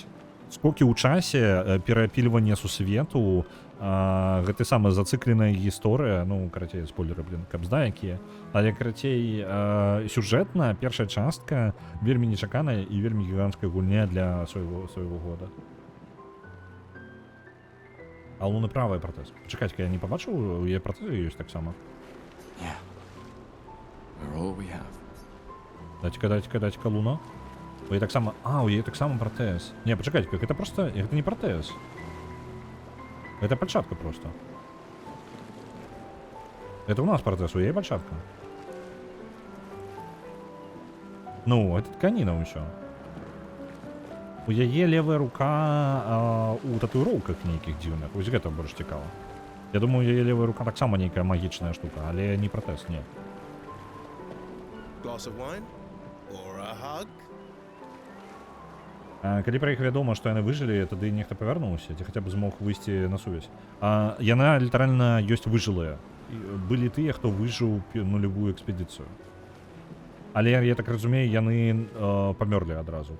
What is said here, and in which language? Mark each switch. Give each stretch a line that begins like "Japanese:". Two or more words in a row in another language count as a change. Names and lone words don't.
Belarusian: Скокі ў часе, перапільванне сусвету, гэта самая зацыкленая гісторыя, ну, карацей, спойлеры, блин, кабзда якія, але, карацей, сюжэтна першая частка вельмі нечаканая і вельмі гіганцкая гульня для свайго года. А у Луны правая пратэз. Пачакайце-ка, я не пабачыў, у яе пратэзы ёсць таксама.
English: Yeah. We're all we have.
Belarusian: Дайце-ка, Луна. У яе таксама... у яе таксама пратэз. Не, пачакайце-ка, гэта проста... Гэта не пратэз. Гэта пальчатка просто. Это у нас пратэз, у яе пальчатка. Ну, это тканіна ўсё. У яе левая рука у татуіроўках нейкіх дзіўных. Вось гэта больш цікава. Я думаю, у яе левая рука таксама нейкая магічная штука, але не пратэз, не.
English: Glass of wine? Or a hug?
Belarusian: Калі пра іх вядома, што яны выжылі, тады нехта павярнуўся, ці хаця б змог выйсці на сувязь. Яна літаральна ёсць выжылая. Былі тыя, хто выжыў нулевую экспедыцыю. Але, я так разумею, яны памёрлі адразу.